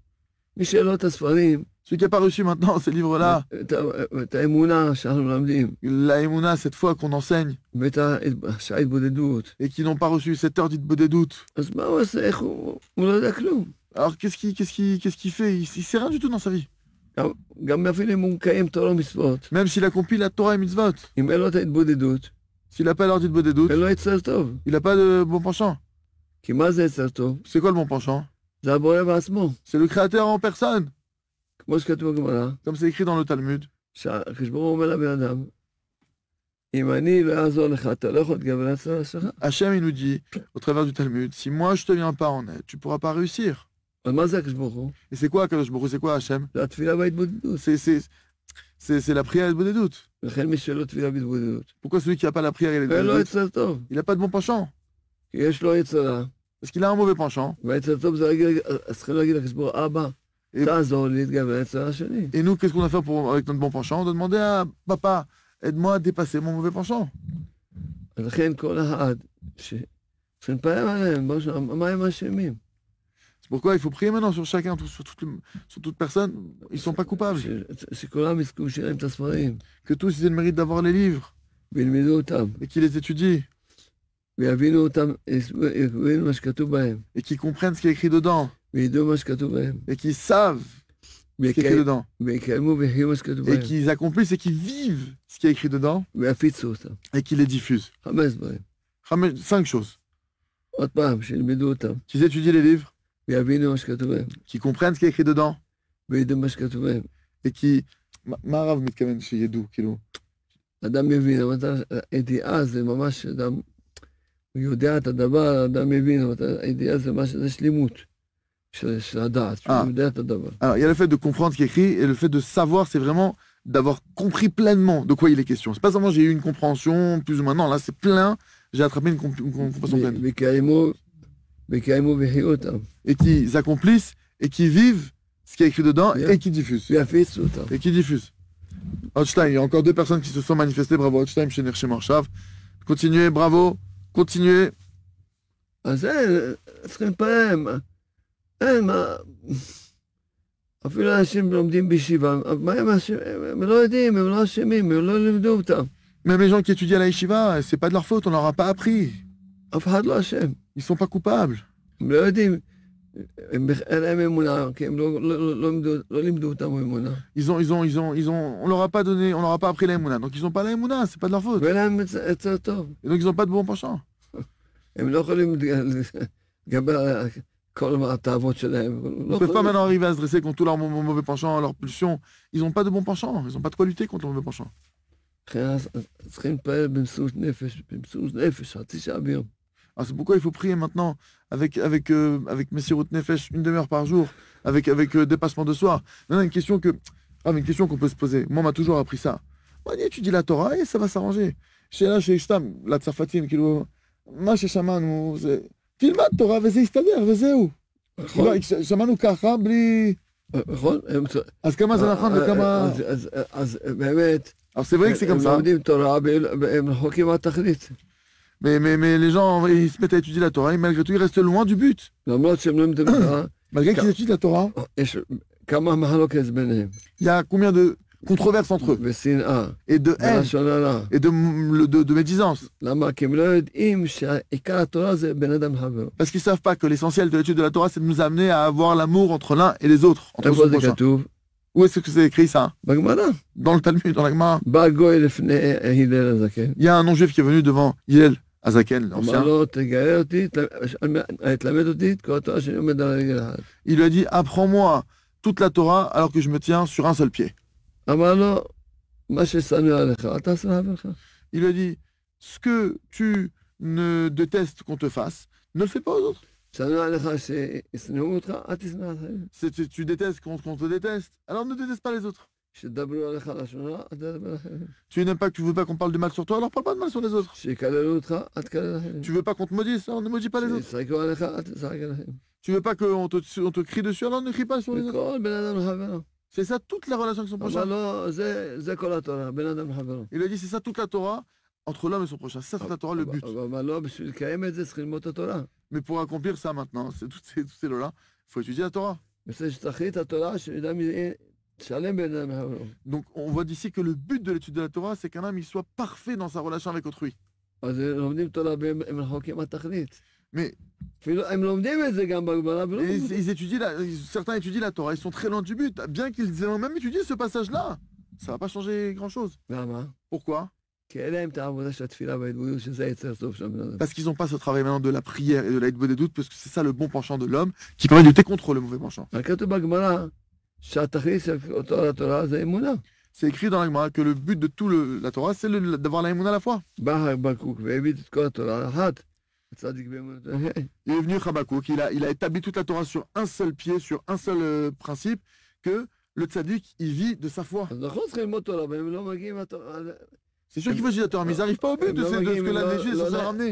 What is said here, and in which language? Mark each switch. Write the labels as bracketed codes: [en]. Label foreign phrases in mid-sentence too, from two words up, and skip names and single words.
[fr] Celui qui n'a pas reçu maintenant ces livres-là, la Emouna, cette foi qu'on enseigne, et qui n'ont pas reçu cette heure dite doute. Alors qu'est-ce qu'il fait? Il ne sait rien du tout dans sa vie. [he] גם אפילו אם הוא מקיים תורה ומצוות, [fr] Même s'il accomplit la Torah et mitzvot. [he] אם אין לו את ההתבודדות, [fr] S'il n'a pas l'ordi de Bodédout, [he] אין לו יצר טוב. [fr] il n'a pas de bon penchant. [he] כי מה זה יצר טוב? [fr] C'est quoi le bon penchant? [he] זה הבורא בעצמו. [fr] C'est le créateur en personne. [he] כמו שכתוב בגמרא, [fr] Comme c'est écrit dans le Talmud. [he] שהקדוש ברוך הוא אומר לבן אדם, אם אני לא אעזור לך, אתה לא יכול להתגבר על הצרה שלך. [fr] Hachem, il nous dit, au travers du Talmud, si moi je te viens pas en aide, tu pourras pas réussir. [he] אבל מה זה הקדוש ברוך הוא? [fr] Et c'est quoi [he] קדוש ברוך הוא? [fr] C'est quoi Hachem? [he] זה התפילה בהתבודדות. [fr] C'est la prière et le Bodédout. [he] לכן מי שלא תפילה בהתבודדות, [fr] Pourquoi celui qui n'a pas la prière et le [he] אין לו [fr] Bodédout, [he] יצר טוב. [fr] il n'a pas de bon penchant? [he] כי יש לו יצרה, [fr] Parce qu'il a un mauvais penchant. [he] והיצר טוב זה להגיד, אז צריכים להגיד לקדוש ברוך הוא, אבא, תעזור לי להתגבר על היצרה השני. [fr] Et nous, qu'est-ce qu'on a fait avec notre bon penchant? On doit demander à papa, aide-moi à dépasser mon mauvais penchant. [he] אז לכן כל אחד, צריכים לפעמים עליהם, מה הם אשמים? [fr] C'est pourquoi il faut prier maintenant sur chacun, sur toute personne. Ils ne sont pas coupables. [he] שכולם יזכו שיהיה להם את הספרים, [fr] Que tous ils aient le mérite d'avoir les livres [he] וילמדו אותם, [fr] et qu'ils les étudient [he] ויבינו אותם, יבינו מה שכתוב בהם, [fr] et qu'ils comprennent ce qui est écrit dedans [he] וידעו מה שכתוב בהם, [fr] et qu'ils savent ce qui est écrit dedans [he] ויקיימו ויחיו מה שכתוב [fr] et [he] בהם, [fr] qu'ils accomplissent et qu'ils vivent ce qui est écrit dedans [he] ויפיצו אותם. [fr] et qu'ils les diffusent. [he] 5 דברים. [fr] 5 choses. [he] עוד פעם, שילמדו אותם, [fr] Qu'ils étudient les livres, [he] ויבינו מה שכתוב בהם, [fr] qu'ils comprennent ce qui est écrit dedans [he] וידעו מה שכתוב בהם. [fr] et qui... [he] מה הרב מתכוון שידעו, כאילו? אדם מבין, אבל הידיעה זה ממש אדם, הוא יודע את הדבר, אדם מבין, אבל הידיעה זה ממש, זה שלימות של הדעת, שהוא יודע את הדבר. [fr] Alors, il y a le fait de comprendre ce qui est écrit et le fait de savoir, c'est vraiment d'avoir compris pleinement de quoi il est question. C'est pas seulement j'ai eu une compréhension plus ou moins, non, là c'est plein, j'ai attrapé une compréhension pleine. [he] ויקיימו ויחיו אותם, [fr] Et qu'ils accomplissent et qu'ils vivent ce qui est écrit dedans et qu'ils diffusent. [he] ויפיצו אותם. [fr] Et qu'ils diffusent. Holstein, il y a encore 2 personnes qui se sont manifestées, bravo Holstein, chez Nerchem Arshav. Continuez, bravo, continuez. [he] אז זה, צריכים פעם, אין מה, אפילו אנשים לומדים בישיבה, מה הם אשמים? הם לא יודעים, הם לא אשמים, הם לא לימדו אותם. [fr] Même les gens qui étudient à la yeshiva, c'est pas de leur faute, on leur a pas appris. [he] אף אחד לא אשם. [fr] Ils sont pas coupables. [he] הם לא יודעים, אין להם אמונה, כי הם לא לימדו אותם אמונה. [fr] On leur a pas donné, on leur a pas appris la émouna. Donc ils ont pas la émouna, c'est pas de leur faute. [he] ואין להם יצר טוב. [fr] Et donc ils ont pas de bon penchant. [he] הם לא יכולים לגבר כל התאוות שלהם. [fr] Ils ne peuvent pas maintenant arriver à se dresser contre tout leur mauvais penchant, leur pulsion. Ils n'ont pas de bon penchant. Ils n'ont pas de quoi lutter contre le mauvais penchant. [he] צריכים להתפעל במסירות נפש, חצי שעה ביום. [fr] Alors c'est pourquoi il faut prier maintenant avec [he] מסירות נפש, [fr] 1 demi-heure par jour, avec dépassement de soi. Maintenant, une question qu'on peut se poser. Moi, on m'a toujours appris ça. Moi, tu dis la Torah et ça va s'arranger. [he] Chez Ishtam, la Tsarfatim, מה ששמענו זה, תלמד תורה וזה יסתדר וזהו. שמענו ככה בלי... נכון. אז כמה זה נכון וכמה... אז באמת, [fr] Alors c'est vrai que c'est comme [he] הם [fr] ça. [he] לומדים תורה והם רחוקים מהתכלית. [fr] Mais les gens, ils se mettent à étudier la Torah et malgré tout, ils restent loin du but. [he] למרות שהם לומדים תורה, [fr] Malgré qu'ils étudient la Torah, [he] יש כמה מחלוקת ביניהם. [fr] il y a combien de controverses entre eux [he] ושנאה, [fr] et de haine [he] ולשון הרע. [fr] et de médisance. [he] למה? כי הם לא יודעים שעיקר התורה זה בין אדם לחברו. [fr] Parce qu'ils ne savent pas que l'essentiel de l'étude de la Torah, c'est de nous amener à avoir l'amour entre l'un et les autres, entre [he] איפה [fr] son [he] זה [fr] prochain. [he] כתוב? [fr] Où est-ce que c'est écrit ça? [he] בגמרא. [fr] Dans le Talmud, dans la Gemara. [he] בא גוי לפני הלל הזקן. [fr] Il y a un non-juif qui est venu devant Hillel Azaken, [he] אמר [fr] l'ancien. [he] לו, תגלה אותי, תלמד אותי את כל התורה שאני עומד על רגל אחת. [fr] Il lui a dit, apprends-moi toute la Torah alors que je me tiens sur un seul pied. [he] אמר לו, מה ששנוא עליך, אל תעשה לחברך. [fr] Il lui a dit, ce que tu ne détestes qu'on te fasse, ne le fais pas aux autres. [he] שנוא עליך שישנאו אותך, אל תשנא אחרים. [fr] Tu détestes qu'on te déteste, alors ne déteste pas les autres. [he] שדברו עליך לשון הרע, אל תדבר אחרים. [fr] Tu n'aimes pas que tu veux pas qu'on parle de mal sur toi, alors parle pas de mal sur les autres. [he] שיקללו אותך, אל תקלל אחרים. [fr] Tu veux pas qu'on te maudisse, alors ne maudis pas les autres. [he] שיצחקו עליך, אל תצחק עליהם. [fr] Tu veux pas qu'on te crie dessus, alors ne crie pas sur les autres. [he] וכל בן אדם לחברו. [fr] C'est ça toute la relation avec son [he] אמר [fr] prochain. [he] לו, זה כל התורה, בן אדם לחברו. [fr] Il a dit, c'est ça toute la Torah entre l'homme et son prochain. C'est ça toute la Torah, le but. [he] אמר לו, בשביל לקיים את זה צריכים ללמוד את התורה. [fr] Mais pour accomplir ça maintenant, c'est tous ces lots-là, il faut étudier la Torah. [he] בשביל שתחליט התורה, שאדם יהיה שלם בין אדם לחברו. [fr] Donc on voit d'ici que le but de l'étude de la Torah, c'est qu'un homme il soit parfait dans sa relation avec autrui. [he] אז לומדים תורה והם רחוקים מהתכלית. [fr] Mais [he] אפילו הם לומדים את זה גם בגמרא, ולא [fr] ils étudient certains étudient la Torah, ils sont très loin du but. Bien qu'ils aient même étudié ce passage-là, ça va pas changer grand-chose. [he] למה? [fr] Pourquoi? [he] כי אין להם את העבודה של התפילה וההתבודדות, שזה היצר טוב של הבן אדם. [fr] Parce qu'ils n'ont pas ce travail maintenant de la prière et de la des doutes, parce que c'est ça le bon penchant de l'homme qui permet de lutter contre le mauvais penchant. [he] אבל כתוב בגמרא שהתכלית של אותו התורה זה אמונה. [fr] C'est écrit dans la Gemara que le but de tout la Torah, c'est d'avoir la émouna à la fois. [he] בא חבקוק והביא את כל התורה אחת. הצדיק באמונתו. [fr] Il est venu Habakkuk, il a établi toute la Torah sur un seul pied, sur un seul principe, que le tzaddik, il vit de sa foi. [he] אז נכון צריכים ללמוד תורה, והם לא מגיעים לתורה. [fr] C'est sûr qu'il faut étudier la Torah, mais ils n'arrivent pas au but de ce que la Négie est censée ramener.